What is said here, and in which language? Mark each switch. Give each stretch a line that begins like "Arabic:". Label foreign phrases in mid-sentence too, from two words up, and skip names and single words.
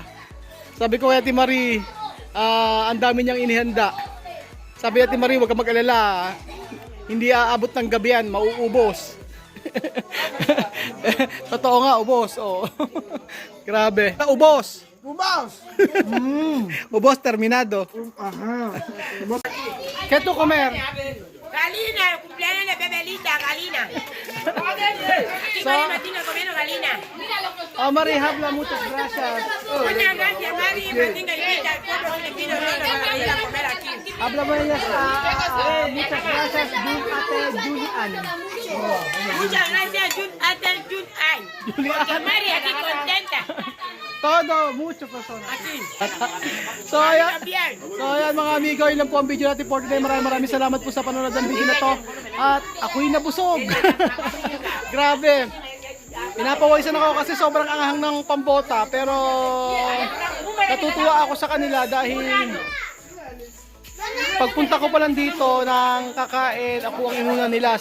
Filipino: Sabi ko kay Ate Marie, ang dami niyang inihanda. Sabi Ate Marie, huwag ka mag-alala. Hindi aabot ng gabi yan, mauubos. Totoo nga, ubos. Oh. Grabe. Ubos. Ubos. Ubos,
Spanish: terminado. Ajá. ¿Qué tú comer? Galina, el cumpleaños de Bebelita, Galina. Aquí Martina comiendo Galina. Oh, Marie, habla, muchas gracias. Muchas gracias, Mari. Martina invita al pueblo que le pido para ir a comer aquí.
Filipino: Habla mo niya sa
Spanish: muchas gracias,
Filipino: Jun Ate Julian.
Spanish: Muchas gracias, Jun Ate Jun Ay. Porque Mari aquí contenta. Todo, mucho persona. Aquí.
Filipino: So ayan,
Spanish: También.
Filipino: mga amigo, yun lang po ang video natin
English: for today.
Filipino: Maraming salamat po sa panonood ng video na to. At ako'y nabusog. Grabe. Pinapawisan ako kasi sobrang anghang ng pambota. Pero natutuwa ako sa kanila dahil pagpunta ko pa lang dito ng kakain, ako ang inuna nila.